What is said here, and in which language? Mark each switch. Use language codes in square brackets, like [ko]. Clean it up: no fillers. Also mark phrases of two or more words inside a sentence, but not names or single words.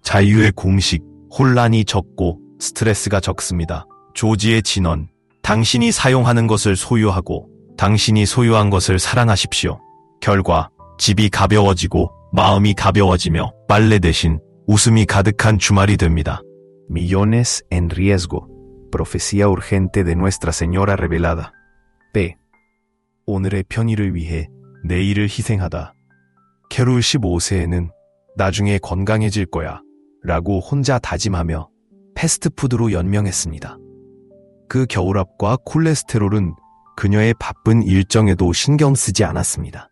[ko] 자유의 공식, 혼란이 적고 스트레스가 적습니다. 조지의 진언, 당신이 사용하는 것을 소유하고 당신이 소유한 것을 사랑하십시오. 결과, 집이 가벼워지고 마음이 가벼워지며 빨래 대신 웃음이 가득한 주말이 됩니다. [es] Millones en riesgo. Profecía urgente de Nuestra Señora revelada. B. [ko] 오늘의 편의를 위해 내일을 희생하다. 캐롤 15세에는 나중에 건강해질 거야 라고 혼자 다짐하며 패스트푸드로 연명했습니다. 그 겨울압과 콜레스테롤은 그녀의 바쁜 일정에도 신경 쓰지 않았습니다.